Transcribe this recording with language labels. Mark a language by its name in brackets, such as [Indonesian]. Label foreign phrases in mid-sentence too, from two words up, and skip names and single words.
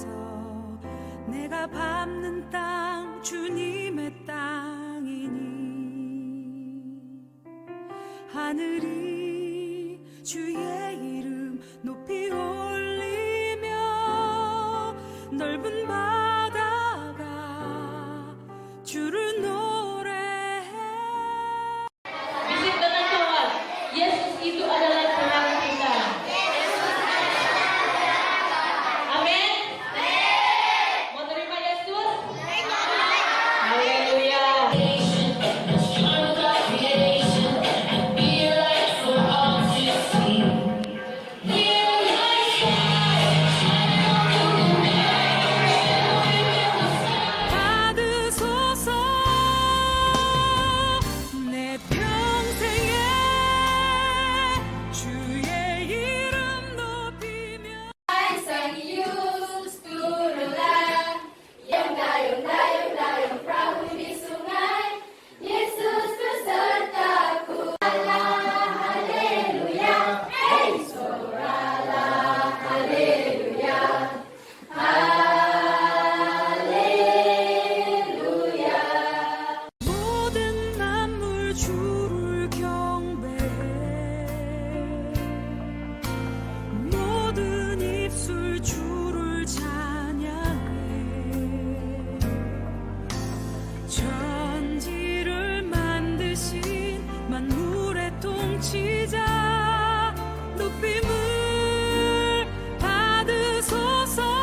[Korean] 내가 밟는 땅 주님의 땅이니 하늘이 주의 이름 높이 올리며 넓은 바다가 주를 노래해. [Indonesian] Bisikkan Tuhan, Yesus itu adalah terang kita. Amin. Mau terima Yesus? Haleluya. [Korean] 받으소서. 내 평생에 주의 이름 높이며. [Indonesian] Sang Yesus turunlah, yang dayung dayung dayung perahu di sungai, Yesus besertaku. Haleluya, hey soralah, haleluya, haleluya. [Korean] 모든 만물 주를 경배해. 모든 입술 주를 찬양해. 천지를 만드신 만물의 통치자 높임을 받으소서.